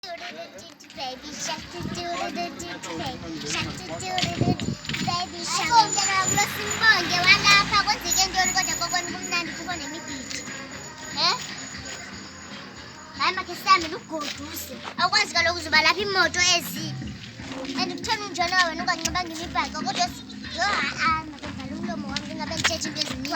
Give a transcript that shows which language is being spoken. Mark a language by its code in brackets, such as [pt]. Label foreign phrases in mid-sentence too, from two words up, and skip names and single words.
[en] Baby shark do do do do do baby shark do do do do baby shark. [xh] Ngomntana kuloSimbonge walapha kwenzeke ntoni kodwa kokona kumnandi kubona imibhidi. Hayi makhe sihambe lugoduse. Awukwazi kaloku uzoba lapha imoto ezi. And kutheni unjalo wena ungancibanga imibhaco kodwa makenvala umlomo wami ndingabe ndithetha into ezininzi.